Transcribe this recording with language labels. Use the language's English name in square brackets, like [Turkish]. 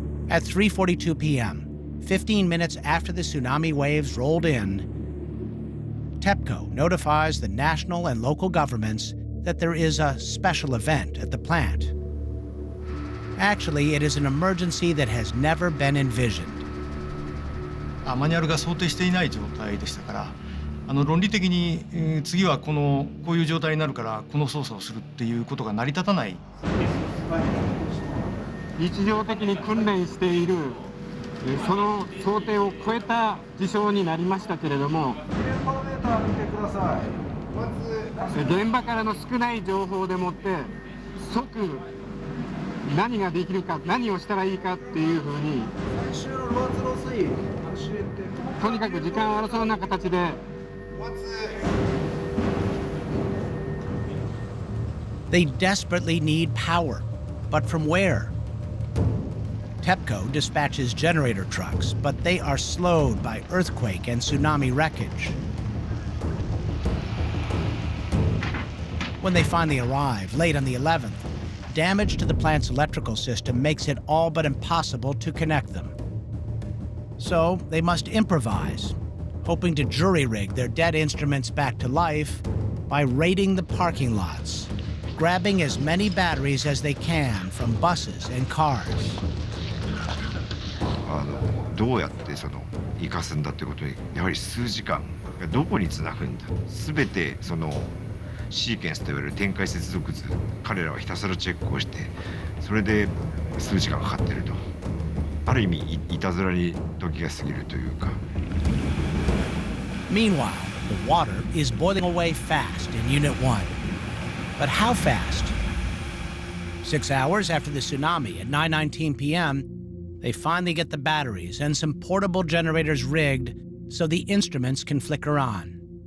[English] At 3:42 p.m., 15 minutes after the tsunami waves rolled in, TEPCO notifies the national and local governments that there is a special event at the plant. Actually, it is an emergency that has never been envisioned. [Japanese] マニュアルが想定していない状態でしたから、論理的に、次はこういう状態になるからこの操作をするっていうことが成り立たない。日常的に訓練しているその想定を超えた事象になりましたけれども、現場からの少ない情報でもって即何ができるか、何をしたらいいかっていうふうに、とにかく時間を争うような形で。 [English] They desperately need power, but from where? TEPCO dispatches generator trucks, but they are slowed by earthquake and tsunami wreckage. When they finally arrive, late on the 11th, damage to the plant's electrical system makes it all but impossible to connect them. So they must improvise, hoping to jury-rig their dead instruments back to life by raiding the parking lots, grabbing as many batteries as they can from buses and cars. [Japanese] どうやって生かすんだってことに、やはり数時間どこにつなぐんだ、全てシーケンスといわれる展開接続図、彼らはひたすらチェックをして、それで数時間かかってると、ある意味いたずらに時が過ぎるというか。 [English] Meanwhile, the water is boiling away fast in Unit 1. But how fast? 6 hours after the tsunami at 9:19 p.m., they finally get the batteries and some portable generators rigged so the instruments can flicker on.